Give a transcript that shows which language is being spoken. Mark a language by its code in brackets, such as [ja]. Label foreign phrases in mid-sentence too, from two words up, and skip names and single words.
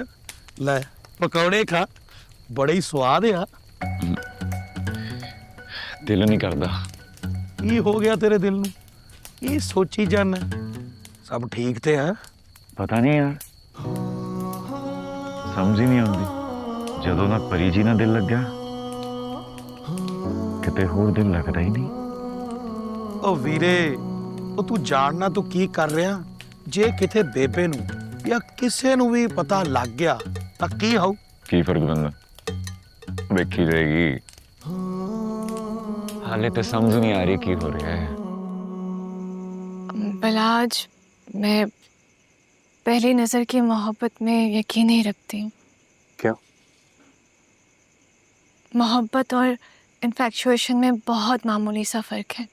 [pa] ਲੈ ਪਕੌੜੇ ਖਾ, ਬੜੇ ਹੀ ਸਵਾਦ ਆ। ਦਿਲ ਨਹੀਂ ਕਰਦਾ। ਕੀ ਹੋ ਗਿਆ ਤੇਰੇ ਦਿਲ ਨੂੰ? ਯੇ ਸੋਚੀ ਜਾਣਾ ਸਭ ਠੀਕ ਤੇ ਹੈ? [hi] पता नहीं यार, समझ ही नहीं आती। [pa] ਜਦੋਂ ਨਾ ਪਰੀ ਜੀ ਨਾਲ ਦਿਲ ਲੱਗਿਆ, ਕਿਤੇ ਹੋਰ ਦਿਲ ਲੱਗਦਾ ਹੀ ਨਹੀਂ। ਓ ਵੀਰੇ, ਓ ਤੂ ਜਾਣਨਾ ਤੂ ਕੀ ਕਰ ਰਿਹਾ? ਜੇ ਕਿੱਥੇ ਬੇਬੇ ਨੂੰ ਯਾ ਕਿਸੇ ਨੂੰ ਭੀ ਪਤਾ ਲੱਗ ਗਿਆ ਤਾਂ ਕੀ ਹੋਊ? ਕੀ ਫਰਕ ਪੈਂਦਾ, ਵੇਖੀ ਜਾਏਗੀ। ਹਾਲੇ ਤੋ ਸਮਝ ਨਹੀਂ ਆ ਰਹੀ ਕੀ ਹੋ ਰਿਹਾ ਹੈ। [hi] बलाज, मैं पहली नजर की मोहब्बत में यकीन नहीं रखती हूँ। क्या? मोहब्बत और इन्फैक्चुएशन में बहुत मामूली सा फर्क है।